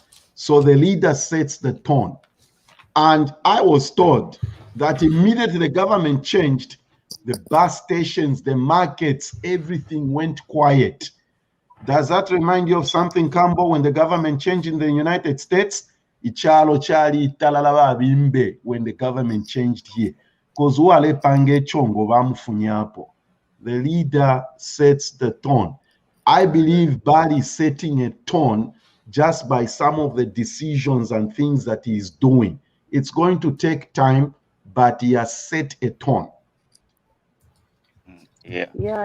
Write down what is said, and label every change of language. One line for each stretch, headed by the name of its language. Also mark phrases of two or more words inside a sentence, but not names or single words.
English: So the leader sets the tone. And I was told that immediately the government changed, the bus stations, the markets, everything went quiet. Does that remind you of something, Cambo, when the government changed in the United States?
Bemba: Ichalo chali talalaba bimbe
English: when the government changed here.
Bemba: Because wale pange chongo bamufunyapo.
English: The leader sets the tone. I believe Bali is setting a tone just by some of the decisions and things that he is doing. It's going to take time, but he has set a tone. Yeah.